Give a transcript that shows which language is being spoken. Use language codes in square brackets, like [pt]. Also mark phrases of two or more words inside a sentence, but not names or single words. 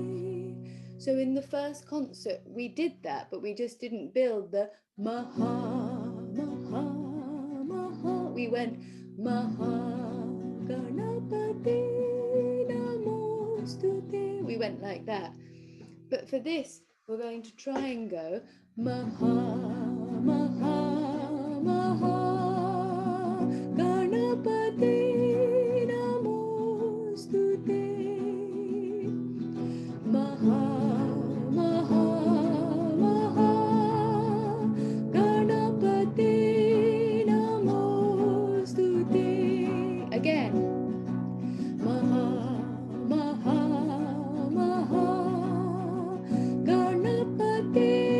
[en] So in the first concert, we did that, but we just didn't build the [sa] महा महा महा. [en] We went [sa] महा गणपते नमोऽस्तु ते. [en] We went like that. But for this, we're going to try and go [sa] महा महा महा गणपते नमोऽस्तु ते महा. Again, महा महा महा गणपते